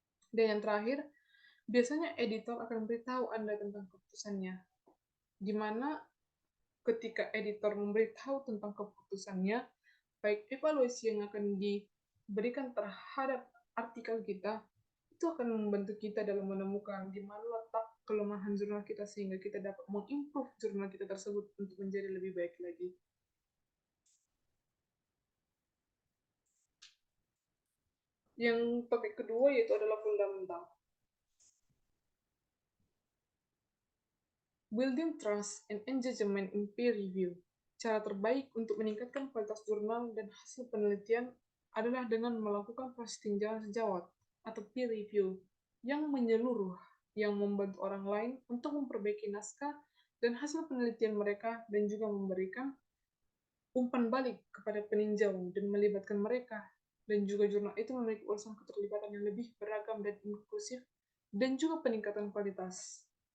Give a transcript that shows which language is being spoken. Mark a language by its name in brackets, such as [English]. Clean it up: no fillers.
[Indonesian] Dan yang terakhir, biasanya editor akan memberitahu Anda tentang keputusannya, di mana ketika editor memberitahu tentang keputusannya, baik evaluasi yang akan diberikan terhadap artikel kita, itu akan membantu kita dalam menemukan di mana letak kelemahan jurnal kita sehingga kita dapat mengimprove jurnal kita tersebut untuk menjadi lebih baik lagi. Yang topik kedua yaitu adalah fundamental. [English] Building trust and engagement in peer review. [Indonesian] Cara terbaik untuk meningkatkan kualitas jurnal dan hasil penelitian adalah dengan melakukan proses tinjauan sejawat atau peer review yang menyeluruh, yang membantu orang lain untuk memperbaiki naskah dan hasil penelitian mereka dan juga memberikan umpan balik kepada peninjau dan melibatkan mereka, dan juga jurnal itu memiliki urusan keterlibatan yang lebih beragam dan inklusif dan juga peningkatan kualitas.